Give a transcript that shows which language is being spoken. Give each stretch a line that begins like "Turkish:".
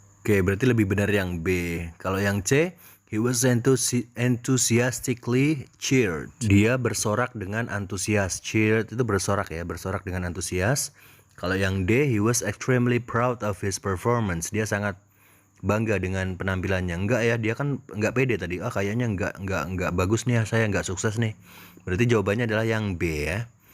Indonesian: Oke, berarti lebih benar yang B. Kalau yang C,
English: he was enthusiastically cheered.
Indonesian: Dia bersorak dengan antusias. Cheered itu bersorak ya, bersorak dengan antusias. Kalau yang D,
English: he was extremely proud of his performance.
Indonesian: Dia sangat bangga dengan penampilannya. Enggak ya, dia kan enggak pede tadi. Kayaknya enggak bagus nih, saya enggak sukses nih. Berarti jawabannya adalah yang B ya.